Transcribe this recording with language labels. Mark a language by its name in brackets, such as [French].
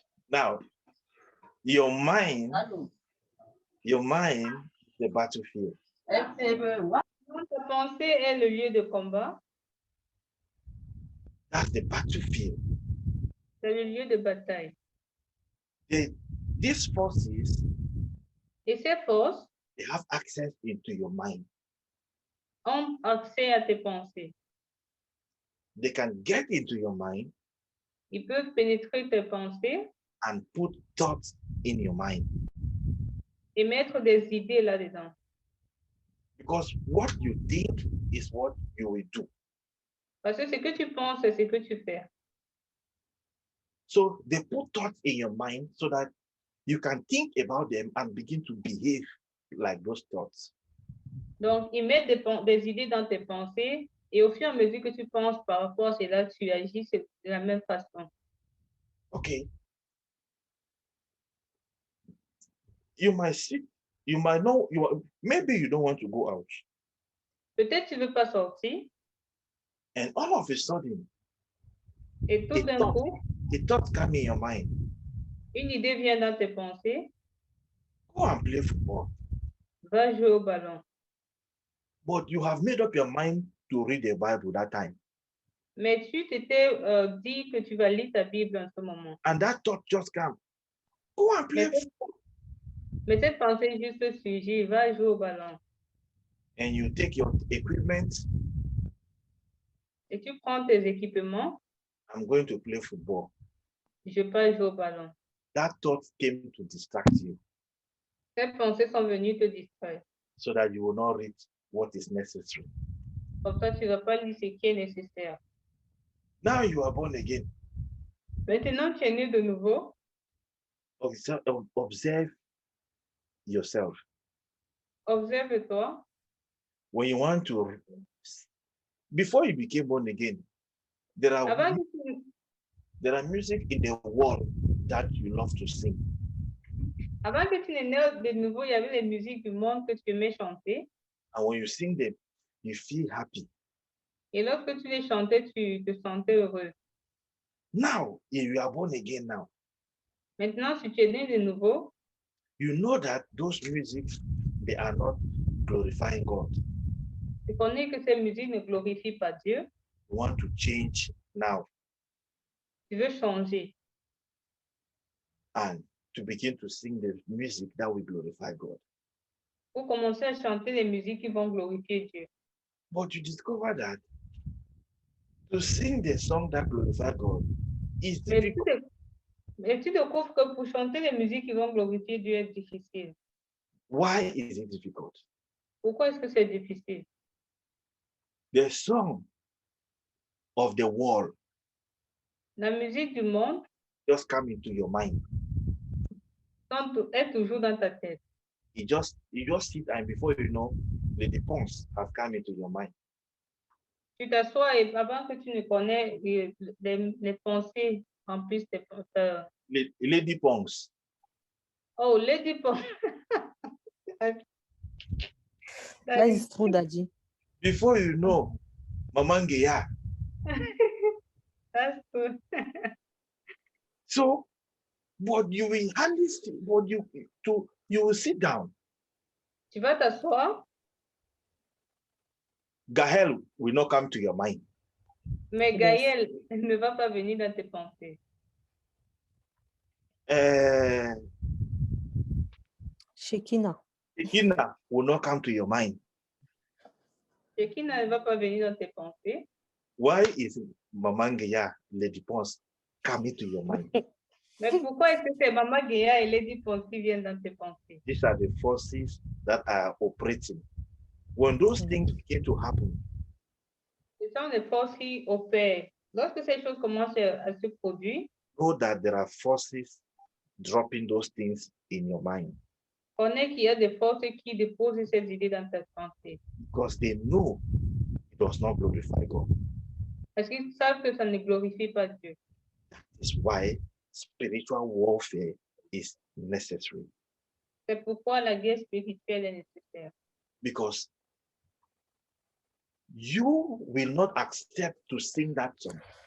[English] Now, your mind, the battlefield. [French] Ta pensée est le lieu de combat, [English] That's the battlefield. [French] c'est le lieu de bataille. [English] These forces, [French] Et ces forces [English] they have access into your mind. [French] ont accès à tes pensées. [English] They can get into your mind [French] Ils peuvent pénétrer tes pensées [English] and put thoughts in your mind. [French] et mettre des idées là-dedans. [English] Because what you think is what you will do. [French] Parce que ce que tu penses, c'est ce que tu fais. [English] So they put thoughts in your mind so that you can think about them and begin to behave like those thoughts. [French] Donc, ils mettent des idées dans tes pensées et au fur et à mesure que tu penses par rapport à cela, tu agis de la même façon. [English] Okay. You might see, you might know, maybe you don't want to go out. [French] Peut-être tu ne veux pas sortir [English] And all of a sudden, [French] et tout d'un coup, [English] the thoughts come in your mind. [French] une idée vient dans tes pensées, [English] Go and play football. [French] va jouer au ballon. [English] But you have made up your mind to read the Bible that time. [French] Mais tu t'étais dit que tu vas lire ta Bible en ce moment. [English] And that thought just come. Go and play football. [French] Mais cette pensée juste surgit, va jouer au ballon. [English] And you take your equipment. [French] Et tu prends tes équipements, [English] I'm going to play football. [French] je vais jouer au ballon. [English] That thought came to distract you [French] Ces pensées sont venues te distraire. [English] so that you will not read what is necessary. [French] Comme ça, tu ne vas pas lire ce qui est nécessaire. [English] Now you are born again. [French] Maintenant, tu es né de nouveau. [English] Observe yourself. [French] Observe-toi. [English] When you want to, before you became born again, there are music in the world that you love to sing. [French] Avant que tu n'aies né de nouveau, il y avait les musiques du monde que tu aimais chanter. [English] And when you sing them, you feel happy. [French] Et lorsque tu les chantais, tu te sentais heureux. [English] Now, if you are born again now, [French] Maintenant, si tu es né de nouveau, [English] you know that those music, they are not glorifying God. [French] tu connais que ces musiques ne glorifient pas Dieu. [English] You want to change now [French] Tu veux changer [English] and to begin to sing the music that will glorify God. [French] pour commencer à chanter les musiques qui vont glorifier Dieu. [English] But you discover that to sing the song that glorify God is difficult. [French] Mais tu découvres que pour chanter les musiques qui vont glorifier Dieu est difficile. [English] Why is it difficult? [French] Pourquoi est-ce que c'est difficile? [English] The song of the world [French] La musique du monde [English] just come into your mind. [French] est toujours dans ta tête. [English] You just sit and before you know, the dépenses have come into your mind. [French] Tu t'assois et avant que tu ne connais les pensées remplissent tes pensées. Les dépenses. Oh, les dépenses. [English] That is true, Daddy. Before you know, Maman Geya. That's true. So, but you will hardly, but you will sit down. [French] Tu vas t'asseoir, [English] Gahel will not come to your mind. [French] mais Gaël ne va pas venir dans tes pensées. [English] Shekina. Shekina will not come to your mind. [French] Shekina ne va pas venir dans tes pensées. [English] Why is Maman Geya, les dépenses, coming to your mind? [French] Mais pourquoi est-ce que c'est Maman Geya et Lady Ponce qui viennent dans tes pensées? [English] These are the forces that are operating When those things begin to happen, [French] Ce sont des forces qui opèrent. Lorsque ces choses commencent à se produire, [English] know that there are forces dropping those things in your mind [French] connais qu'il y a des forces qui déposent ces idées dans ta pensée. [English] because they know it does not glorify God. [French] Parce qu'ils savent que ça ne glorifie pas Dieu. [English] That's why spiritual warfare is necessary, [French] C'est pourquoi la guerre spirituelle est nécessaire. [English] because you will not accept to sing that song.